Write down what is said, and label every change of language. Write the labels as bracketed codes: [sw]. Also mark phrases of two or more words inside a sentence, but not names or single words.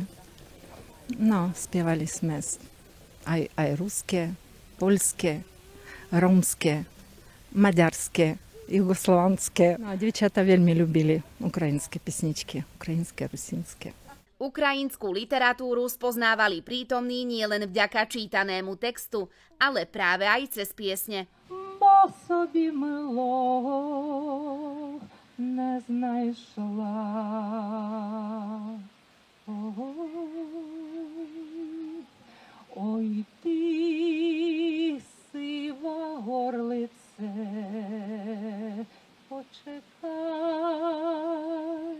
[sk] No, spievali sme aj ruské, poľské, rómske, maďarské, jugoslovanské. No a dievčatá veľmi ľúbili ukrajinské pesničky, ukrajinské, rusínske. Ukrajinskú literatúru spoznávali prítomní nielen vďaka čítanému textu, ale práve aj cez piesne. [uk] Бо собі милого не знайшла. Ой ти, сива горлице, почекай.